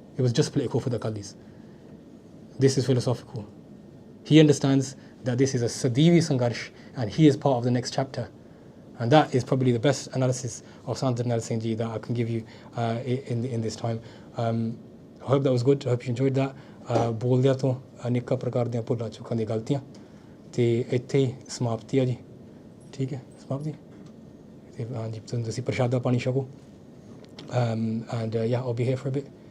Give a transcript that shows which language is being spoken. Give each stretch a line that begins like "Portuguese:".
English: It was just political for the Qalis. This is philosophical. He understands that this is a Sadivi Sangarsh, and he is part of the next chapter. And that is probably the best analysis of Sant Jarnail Singh Ji that I can give you in this time. I hope that was good. I hope you enjoyed that.
Punjabi: ਬੋਲਦਿਆਂ ਤੋਂ ਅਨੇਕਾਂ ਪ੍ਰਕਾਰ ਦੀਆਂ ਭੁੱਲਾਂ ਚੁੱਕਾਂ ਦੀਆਂ ਗਲਤੀਆਂ ਤੇ ਇੱਥੇ ਹੀ ਸਮਾਪਤੀ ਆ ਜੀ ਠੀਕ ਹੈ ਸਮਾਪਤੀ ਤੇ ਹਾਂਜੀ ਤੁਸੀਂ ਪ੍ਰਸ਼ਾਦਾ ਪਾਣੀ ਛਕੋ
English: and yeah, I'll be here for a bit.